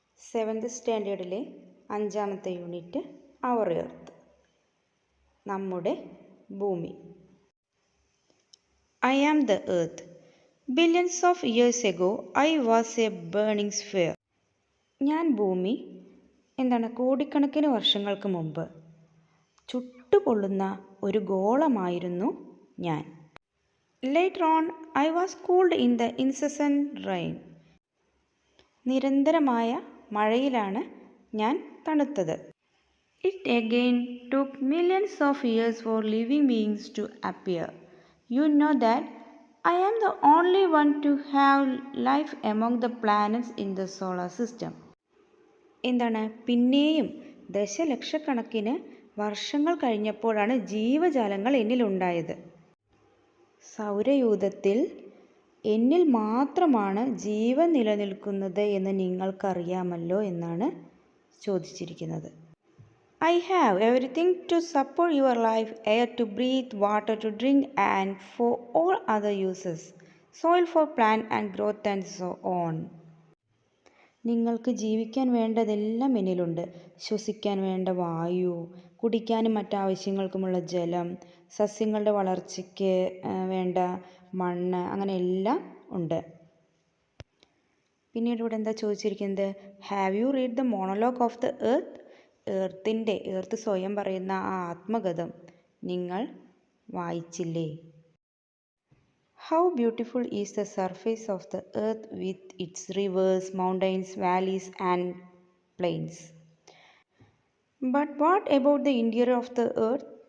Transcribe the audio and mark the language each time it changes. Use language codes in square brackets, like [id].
[ml] Seventh സ്റ്റാൻഡേർഡിലെ 5ാമത്തെ unit അവർ earth, നമ്മുടെ ഭൂമി. [en] I am the earth. Billions of years ago, I was a burning sphere. [ml] ഞാൻ ഭൂമി കോടിക്കണക്കിന് വർഷങ്ങൾക്ക് മുമ്പ് ചുട്ടുപൊള്ളുന്ന ഒരു ഗോളമായിരുന്നു ഞാൻ. [en] Later on, I was cooled in the incessant rain. [ml] നിരന്തരമായ മഴയിലാണ് ഞാൻ തണുത്തത്. [en] It again took millions of years for living beings to appear. You know that I am the only one to have life among the planets in the solar system. [ml] പിന്നെയും ദശലക്ഷക്കണക്കിന് വർഷങ്ങൾ കഴിഞ്ഞപ്പോഴാണ് ജീവജാലങ്ങൾ എന്നിലുണ്ടായത്. സൗരയൂഥത്തിൽ എന്നിൽ മാത്രമാണ് ജീവൻ നിലനിൽക്കുന്നത് എന്ന് നിങ്ങൾക്കറിയാമല്ലോ എന്നാണ് ചോദിച്ചിരിക്കുന്നത്. I have everything to support your life, air to breathe, water to drink and for all other uses, soil for plant and growth and so on. നിങ്ങൾക്ക് ജീവിക്കാൻ വേണ്ടതെല്ലാം എന്നിലുണ്ട്. ശ്വസിക്കാൻ വേണ്ട വായു, കുടിക്കാനും മറ്റാവശ്യങ്ങൾക്കുമുള്ള ജലം, സസ്യങ്ങളുടെ വളർച്ചയ്ക്ക് വേണ്ട മണ്ണ്, അങ്ങനെ എല്ലാം ഉണ്ട്. പിന്നീട് ഇവിടെ എന്താ ചോദിച്ചിരിക്കുന്നത്? [en] Have you read the monologue of the earth? [ml] Earth സ്വയം പറയുന്ന ആ ആത്മകഥം നിങ്ങൾ വായിച്ചില്ലേ? [en] How beautiful is the surface of the earth with its rivers, mountains, valleys and plains. But what about the interior of the earth?